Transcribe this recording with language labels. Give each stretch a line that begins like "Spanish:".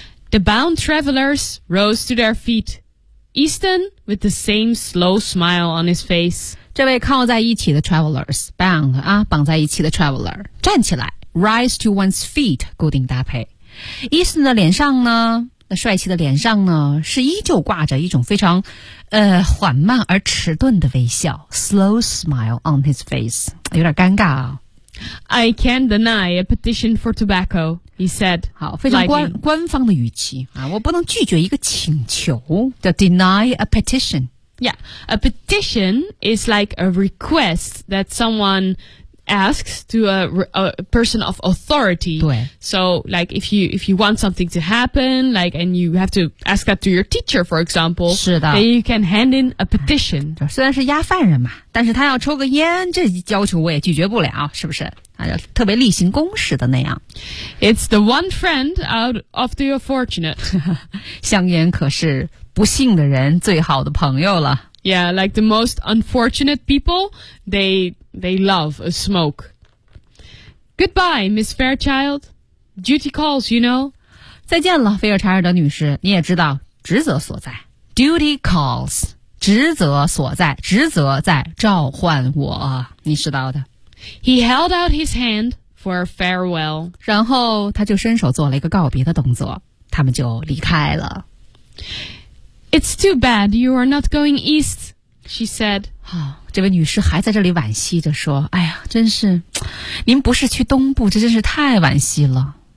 English: The bound travelers rose to their feet. Easton with the same slow smile on his face.
Chinese: 这位靠在一起的 travelers, bound, 啊绑在一起的 traveler, 站起来
English: rise to one's feet,
Chinese: 固定搭配。 Easton 的脸上呢那帅气的脸上呢是依旧挂着一种非常缓慢而迟钝的微笑
English: slow smile on his face,
Chinese: 有点尴尬啊。
English: I can't deny a petition for tobacco, he said.
Chinese: 好，非常官方的语气啊！我不能拒绝一个请求。
English: The deny a petition. Yeah, a petition is like a request that someone asks to a person of authority.
Chinese: 对。
English: So, like, if you want something to happen, like, and you have to ask that to your teacher, for example,
Chinese: 是的。
English: Then you can hand in a petition.
Chinese: 虽然是押犯人嘛，但是他要抽个烟，这要求我也拒绝不了，是不是？特别例行公事的那样。
English: It's the one friend out of the unfortunate.
Chinese: 香烟可是不幸的人最好的朋友了。
English: Yeah, like the most unfortunate people, they love a smoke. Goodbye, Miss Fairchild. Duty calls, you know.
Chinese: 再见了，菲尔柴尔德女士。你也知道，职责所在。
English: Duty calls,
Chinese: 职责所在，职责在召唤我。你知道的。
English: He held out his hand for a farewell.
Chinese: 然后他就伸手做了一个告别的动作，他们就离开了。
English: It's too bad you are not going east, she said.
Chinese: 这位女士还在这里惋惜着说，哎呀，真是，您不是去东部，这真是太惋惜了。